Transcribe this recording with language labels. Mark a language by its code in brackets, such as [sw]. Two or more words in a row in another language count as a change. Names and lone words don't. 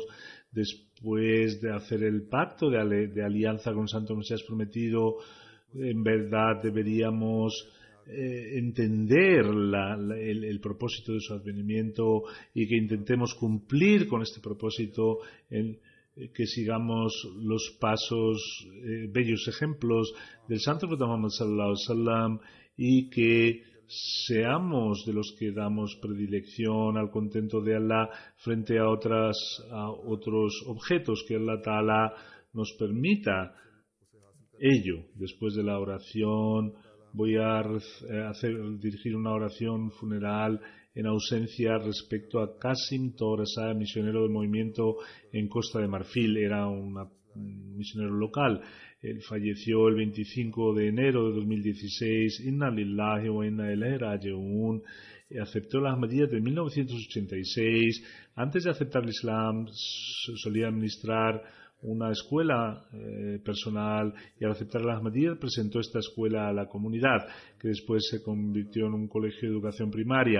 [es] Después de hacer el pacto de alianza con el Santo Mesías prometido, en verdad deberíamos entender el propósito de su advenimiento, y que intentemos cumplir con este propósito, que sigamos los pasos, bellos ejemplos del Santo Profeta Muhammad [ar] صلى الله عليه وسلم, [es] y que seamos de los que damos predilección al contento de Allah frente a otros objetos. Que Allah Ta'ala nos permita ello. Después de la oración voy a dirigir una oración funeral en ausencia respecto a Qasim Torasa, misionero del movimiento en Costa de Marfil. Era un misionero local. Él falleció el 25 de enero de 2016. [ar] إنا لله وإنا إليه راجعون. [es] Aceptó las Ahmadiyyas de 1986. Antes de aceptar el Islam solía administrar una escuela personal, y al aceptar las Ahmadiyyas presentó esta escuela a la comunidad, que después se convirtió en un colegio de educación primaria.